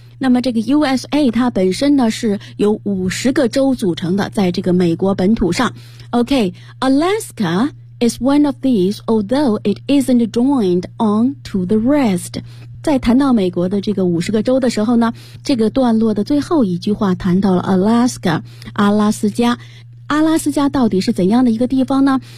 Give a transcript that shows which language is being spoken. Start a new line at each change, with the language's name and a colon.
Chinese: 那么这个 USA 它本身呢是由50个州组成的，在这个美国本土上。
English: OK， Alaska is one of these although it isn't joined on to the rest。
Chinese: 在谈到美国的这个50个州的时候呢，这个段落的最后一句话谈到了 Alaska， 阿拉斯加。阿拉斯加到底是怎样的一个地方呢？